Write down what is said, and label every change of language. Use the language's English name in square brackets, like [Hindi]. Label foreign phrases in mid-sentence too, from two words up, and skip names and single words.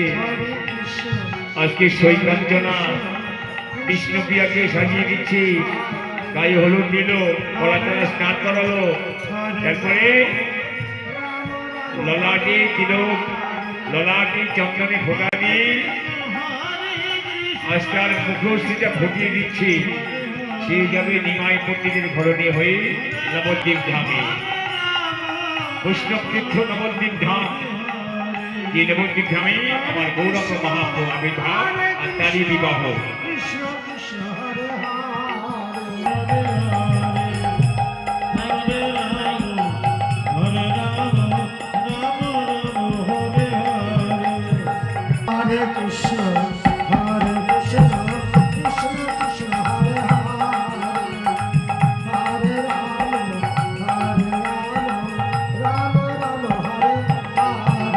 [Bangla] আজকে সই কাঞ্চনা কৃষ্ণপ্রিয়াকে সাজিয়ে দিচ্ছে, গায়ে হলুদ দিল, গলা তলা স্নান করালো, তারপরে ললাটে তিলক, ললাটে চন্দনে ফোঁটা দিয়ে আজকাল মুখশ্রীটা ফুটিয়ে দিচ্ছে। সে যাবে নিমাই পণ্ডিতের ঘরণী হয়ে নবদ্বীপ ধামে, বৈষ্ণব তীর্থ নবদ্বীপ ধাম। যে নবদ্বীপ ধামে আমার গৌরব মহাপ্রভু আবির্ভাব আর তারই বিবাহ। [Sanskrit] हरे कृष्ण हरे कृष्ण कृष्ण कृष्ण हरे हरे हरे राम राम राम हरे हरे.